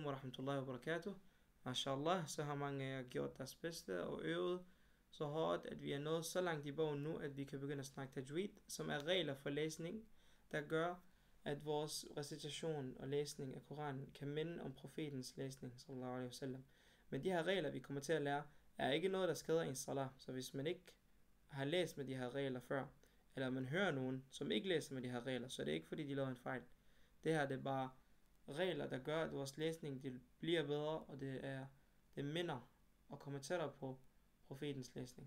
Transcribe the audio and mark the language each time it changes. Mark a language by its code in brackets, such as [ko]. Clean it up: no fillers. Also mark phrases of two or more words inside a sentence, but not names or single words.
[ar] ورحمة الله وبركاته. [da] Mashallah, så har mange af jer gjort deres bedste og øvet så hårdt, at vi er nået så langt i bogen nu, at vi kan begynde at snakke tajwid, som er regler for læsning, der gør, at vores recitation og læsning af Koranen kan minde om profetens læsning, [ar] صلى الله عليه وسلم. [da] Men de her regler, vi kommer til at lære, er ikke noget, der skader ens salat. Så hvis man ikke har læst med de her regler før, eller man hører nogen, som ikke læser med de her regler, så er det ikke fordi, de laver en fejl. Det her det er bare regler, der gør, at vores læsning det bliver bedre, og det minder og kommer tættere på profetens læsning.